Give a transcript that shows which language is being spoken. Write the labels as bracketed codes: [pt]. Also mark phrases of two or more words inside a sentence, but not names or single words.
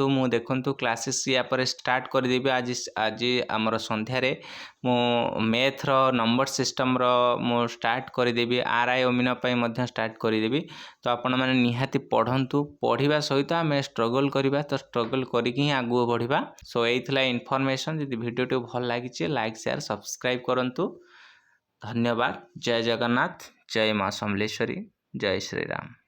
[or] ମୁଁ ଦେଖନ୍ତୁ କ୍ଲାସେସ୍ ୟା ପରେ ଷ୍ଟାର୍ଟ କରିଦେବି। ଆଜି ଆମର ସନ୍ଧ୍ୟାରେ ମୁଁ [en] math's number system's [or] ମୁଁ ଷ୍ଟାର୍ଟ କରିଦେବି। RI ଅମିନ ପାଇଁ ମଧ୍ୟ ଷ୍ଟାର୍ଟ କରିଦେବି। ତ ଆପଣମାନେ ନିହାତି ପଢ଼ନ୍ତୁ। ପଢ଼ିବା ସହିତ ଆମେ ଷ୍ଟ୍ରଗଲ୍ କରିବା, ତ ଷ୍ଟ୍ରଗଲ୍ କରିକି ହିଁ ଆଗକୁ ବଢ଼ିବା। ସୋ ଏଇଥିଲା ଇନଫର୍ମେସନ୍। ଯଦି ଭିଡ଼ିଓଟି ଭଲ ଲାଗିଛି, [en] like share subscribe [or] କରନ୍ତୁ। [hi] धन्यवाद। जय जगन्नाथ, जय माँ समलेश्वरी, जय श्री राम।